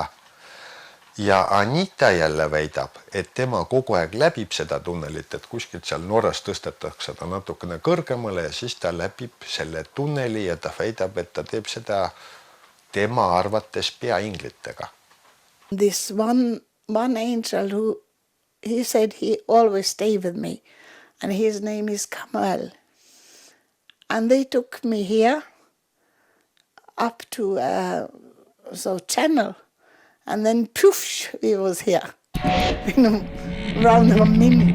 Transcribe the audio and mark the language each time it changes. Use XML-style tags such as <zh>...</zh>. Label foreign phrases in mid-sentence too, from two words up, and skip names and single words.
<et>Ja Anita jälle väidab, et tema kogu aeg läbib seda tunnelit, et kuskilt seal Norras tõstetakse ta natukene kõrgemale ja siis ta läbib selle tunneli ja ta väidab, et ta teeb seda tema arvates peainglitega.</et> <en>This one angel who he said he always stay with me, and his name is Kamal. And they took me here up to channel, and then poof, he was here around a minute.</en>